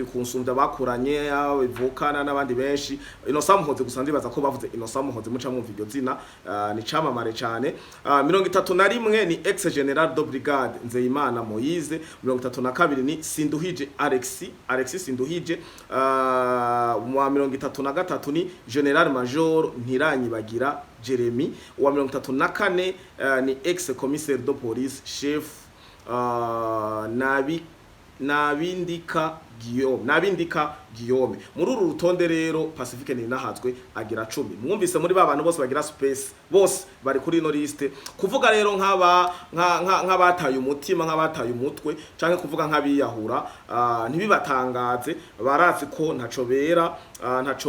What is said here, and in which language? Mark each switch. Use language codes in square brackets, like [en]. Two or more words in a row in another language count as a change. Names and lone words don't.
[rn] kunsumvya bakuranye bivukana n'abandi benshi Innocent Muhozi gusa ndibaza ko bavuze Innocent Muhozi muca mu video zina ni camamare cyane 31 ni [fr] ex general de brigade [rn] Nzeyimana Moise 32 ni Sinduhije Alexis Sinduhije mu 33 ni general major Ntiranyibagira Jeremy wa 34 ni [fr] ex commissaire de police chef [rn] Nabindika Guillaume muri uru rutonde rero Pacifique ninahazwe agira 10 mwumvise muri babantu bose bagira space bose bari kuri ino liste kuvuga rero nk'abataye umutima nk'abataye umutwe canke kuvuga nk'abiyahura ntibibatangaze barazi ko ntaco bera ntaco